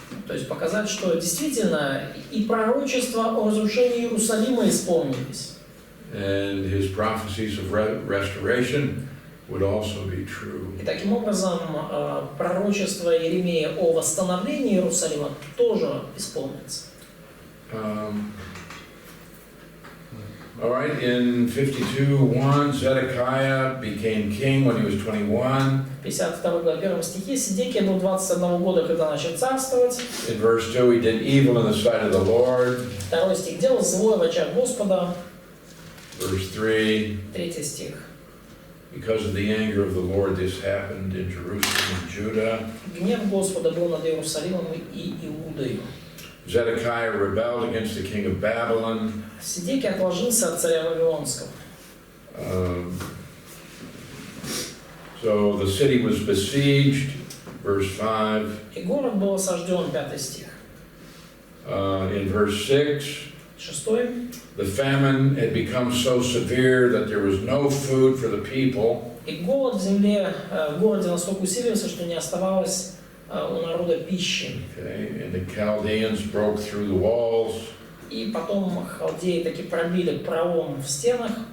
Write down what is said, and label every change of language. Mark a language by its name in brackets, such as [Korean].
[Russian] То есть показать, что действительно и пророчества о разрушении Иерусалима исполнились. [English] And his prophecies of restoration would also be true. [Russian] И таким образом пророчество Иеремии о восстановлении Иерусалима тоже исполнится. [English] All right, in 52:1, Zedekiah became king when he was 21. [Russian] 52 глава 1 стихе Сидекия был 21 года, когда начал царствовать. [English] In verse 2, he did evil in the sight of the Lord. [Russian] 2 стих делал злое в очах Господа. [English] Verse 3, [Russian] 3 стих. [English] because of the anger of the Lord, this happened in Jerusalem and Judah. [Russian] Гнев Господа был над Иерусалимом и Иудой. [English] Zedekiah rebelled against the king of Babylon. [Russian] Сидекия отложился от царя Вавилонского. [English] So the city was besieged, verse 5. [Russian] И город был осажден, 5 стих. [English] In verse 6, [Russian] 6. [English] the famine had become so severe that there was no food for the people. [Russian] И голод в земле, в городе настолько усилился, что не оставалось у народа пищи. [English] Okay, and the Chaldeans broke through the walls. [Russian] И потом халдеи таки пробили пролом в стенах.